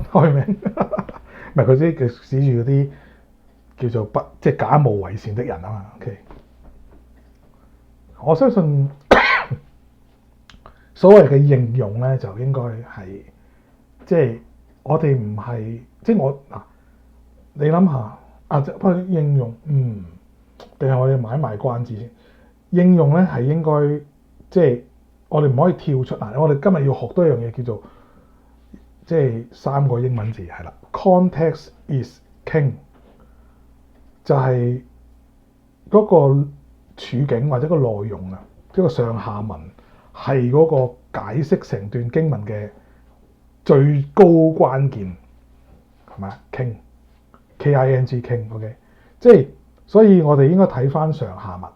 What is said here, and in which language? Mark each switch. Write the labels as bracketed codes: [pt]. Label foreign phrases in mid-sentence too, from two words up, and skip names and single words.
[yue] 開名，唔係佢啲佢指住嗰啲叫做即係假冒為善的人啊嘛。OK， 我相信所謂嘅應用咧，就應該係即係我哋唔係即係我嗱，你諗下啊，不過應用定係我哋買埋關子先。應用咧係應該即係我哋唔可以跳出嗱，我哋今日要學多一樣嘢叫做即係3個英文字係啦 ， [en] context is king， [yue] 就係嗰個處境或者個內容啊，即係個上下文係嗰個解釋成段經文嘅最高關鍵係咪啊 ？ [en] king King king， [yue] OK， 即係所以我哋應該睇翻上下文。